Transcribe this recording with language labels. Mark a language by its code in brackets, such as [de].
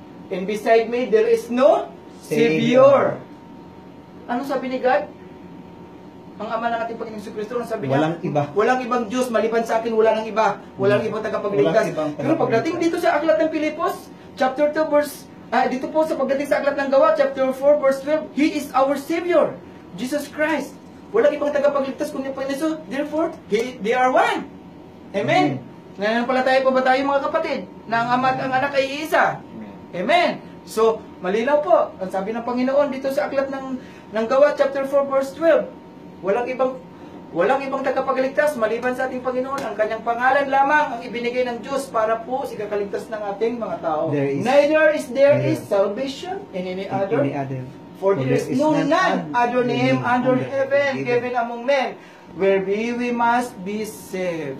[en] And beside me, there is no Savior. [tl] Ano sabi ni God? Ang Ama ng ating Panginoong Jesucristo, ang sabi niya, Walang iba. Walang ibang Diyos, maliban sa akin, wala nang iba. Walang ibang tagapagligtas. Pero pagdating dito sa aklat ng Pilipos, chapter 2, verse, dito po sa pagdating sa aklat ng Gawa, chapter 4, verse 12, [en] He is our Savior, Jesus Christ. [tl] Walang ibang tagapagligtas kundi Panginoon. [en] Therefore, they are one. [tl] Amen. Nananampalataya pa ba tayo mga kapatid na ang Ama at ang Anak ay iisa? Amen. So, malinaw po. Ang sabi ng Panginoon dito sa aklat ng Gawa chapter 4 verse 12. Walang ibang tagapagligtas maliban sa ating Panginoon. Ang kanyang pangalan lamang ang ibinigay ng Diyos para po sa ikakaligtas ng ating mga tao. [en] Neither is there is salvation in any other. For there is none other name under heaven given among men whereby we must be saved.